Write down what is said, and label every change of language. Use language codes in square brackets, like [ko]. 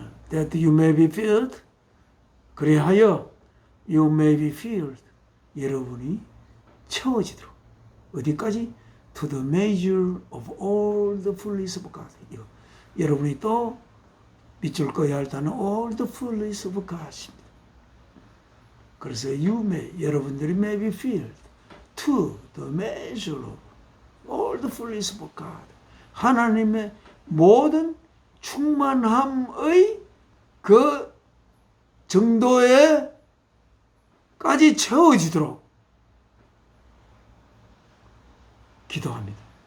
[en] That you may be filled, [ko] 그리하여 [en] you may be filled, [ko] 여러분이 채워지도록. 어디까지? [en] To the measure of all the fullness of God. [ko] 여러분이 또 밑줄 꺼야 할 단어 [en] all the fullness of God [ko] 입니다. 그래서 [en] you may, [ko] 여러분들이 [en] may be filled to the measure of all the fullness of God. [ko] 하나님의 모든 충만함의 그 정도에까지 채워지도록 기도합니다.